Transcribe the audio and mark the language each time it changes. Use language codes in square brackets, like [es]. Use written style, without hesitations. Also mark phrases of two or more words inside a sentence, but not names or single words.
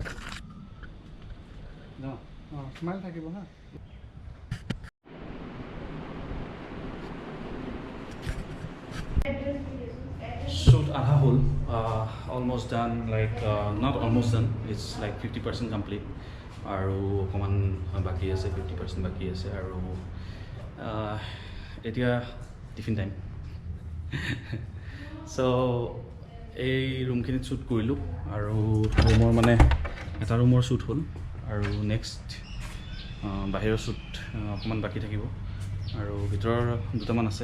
[en] No. Smile [as] থাকিব না। Shoot আধা হ'ল, [en] almost done, like not almost done, it's like 50% complete [as] আৰু অকণমান বাকী আছে, [en] 50% [as] বাকী আছে। আৰু এতিয়া [en] tiffin time. [as] চ' এই ৰুমখিনিত শ্বুট কৰিলোঁ আৰু ৰুমৰ মানে এটা ৰুমৰ শ্বুট হ'ল আৰু নেক্সট বাহিৰৰ শ্বুট অকণমান বাকী থাকিব আৰু ভিতৰৰ দুটামান আছে।